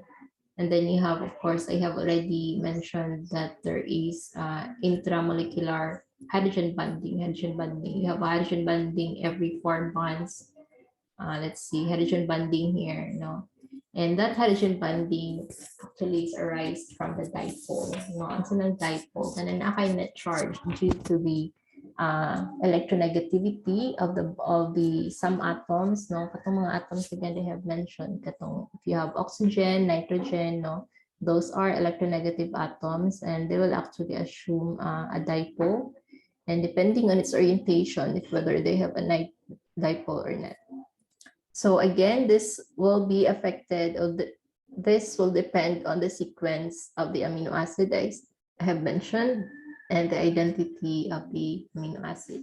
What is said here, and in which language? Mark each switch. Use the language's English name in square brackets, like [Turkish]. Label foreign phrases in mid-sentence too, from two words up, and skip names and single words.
[English] And then you have, of course, I have already mentioned that there is intramolecular hydrogen bonding. You have hydrogen bonding every 4 bonds. Let's see, hydrogen bonding here, no? And that hydrogen bonding actually is arise from the dipole, no? Ang ng dipole, [Filipino] na naka-net [English] charge due to the electronegativity of the some atoms, no? [Cebuano] Katong mga [English] atoms again they have mentioned, katong if you have oxygen, nitrogen, no? Those are electronegative atoms and they will actually assume a dipole, and depending on its orientation, if whether they have a dipole or not. So again, this will be affected, or this will depend on the sequence of the amino acid I have mentioned and the identity of the amino acid.